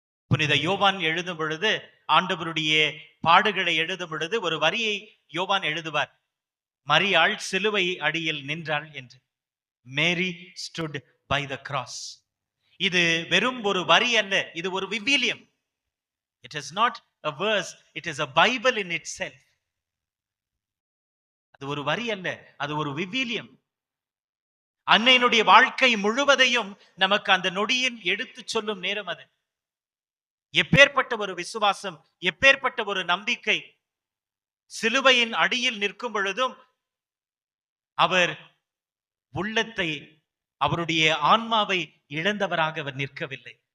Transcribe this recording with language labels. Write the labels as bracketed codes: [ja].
[ta] புனித யோவான் எழுதும் பொழுது, ஆண்டவருடைய பாடுகளை எழுதும் பொழுது ஒரு வரியை யோவான் எழுதுவார், மரியாள் சிலுவை அடியில் நின்றாள் என்று. [en] Mary stood by the cross. [ta] இது வெறும் ஒரு வரி அல்ல, இது ஒரு விவிலியம். [en] It is not a verse, it is a Bible in itself. [ta] அது ஒரு வரி அல்ல, அது ஒரு விவிலியம். அன்னையினுடைய வாழ்க்கை முழுவதையும் நமக்கு அந்த நொடியில் எடுத்து சொல்லும் நேரம் அது. எப்பேற்பட்ட ஒரு விசுவாசம், எப்பேற்பட்ட ஒரு நம்பிக்கை. சிலுவையின் அடியில் நிற்கும் பொழுதும் அவர் உள்ளத்தை, அவருடைய ஆன்மாவை இழந்தவராக அவர் நிற்கவில்லை.